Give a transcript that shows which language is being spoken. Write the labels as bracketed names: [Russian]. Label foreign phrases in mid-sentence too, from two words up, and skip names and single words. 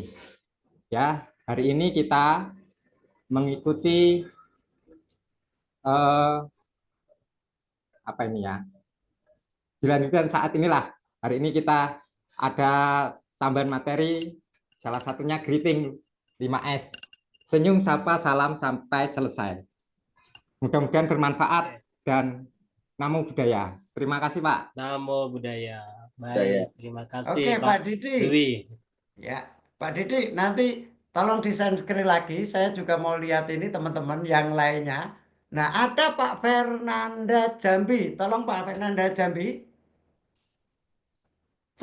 [Indonesian] Ya, hari ini kita mengikuti apa ini ya? Dilanjutkan saat inilah. Hari ini kita ada tambahan materi, salah satunya greeting 5S. Senyum, sapa, salam sampai selesai. Mudah-mudahan bermanfaat dan [Pali] namo buddhaya. [Indonesian] Terima kasih, Pak. [Pali] Namo Buddhaya. [Indonesian] Baik, terima kasih, Oke, Pak Didi. Dwi. Ya, Pak Didi, nanti tolong di- [English] share screen [Indonesian] lagi. Saya juga mau lihat ini teman-teman yang lainnya. Nah, ada Pak Fernanda Jambi. Tolong Pak Fernanda Jambi.